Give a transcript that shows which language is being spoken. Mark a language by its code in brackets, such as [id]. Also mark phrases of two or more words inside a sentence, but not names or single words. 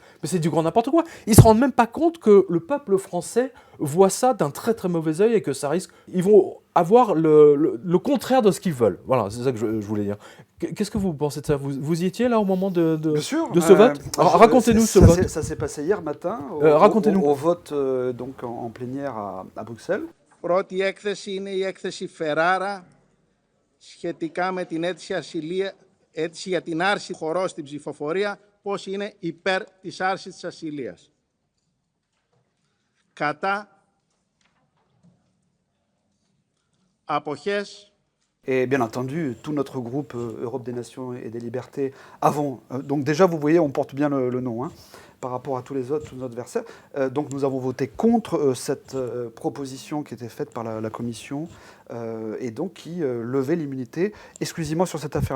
[fr] Mais c'est du grand n'importe quoi. Ils ne se rendent même pas compte que le peuple français voit ça d'un très très mauvais œil et que ça risque... Ils vont avoir le contraire de ce qu'ils veulent. Voilà, c'est ça que je voulais dire. Qu'est-ce que vous pensez de ça ? Vous y étiez là au moment de ce vote ? Alors, racontez-nous ce vote. Ça s'est passé hier matin racontez-nous. Au vote donc en plénière à Bruxelles. [el] Πρώτη έκθεση είναι η έκθεση Ferrara σχετικά με την αίτηση για την άρση χωρών στην ψηφοφορία, πώς είναι υπέρ της άρσης της ασυλίας. Κατά αποχές. [fr] Et bien entendu, tout notre groupe Europe des Nations et des Libertés avons... donc déjà, vous voyez, on porte bien le nom, hein, par rapport à tous les autres adversaires. Donc nous avons voté contre cette proposition qui était faite par la Commission et donc qui levait l'immunité exclusivement sur cette affaire-là.